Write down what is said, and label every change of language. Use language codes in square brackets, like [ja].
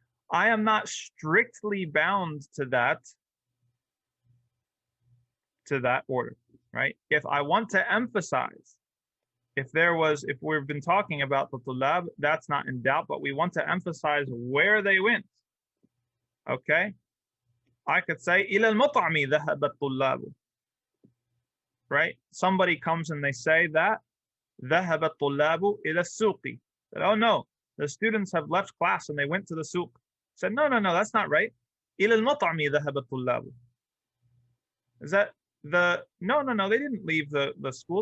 [en] I am not strictly bound to that order, right? If I want to emphasize if we've been talking about the tulab, that's not in doubt, but we want to emphasize where they went. Okay? I could say [ar] إلى المطعم ذهب الطلاب. [en] Right? Somebody comes and they say that [ar] ذهب الطلاب إلى السوق. [en] Oh no, the students have left class and they went to the souk. Said no, that's not right. [ar] إلى المطعم ذهب الطلاب. [en] Is that the no, they didn't leave the school.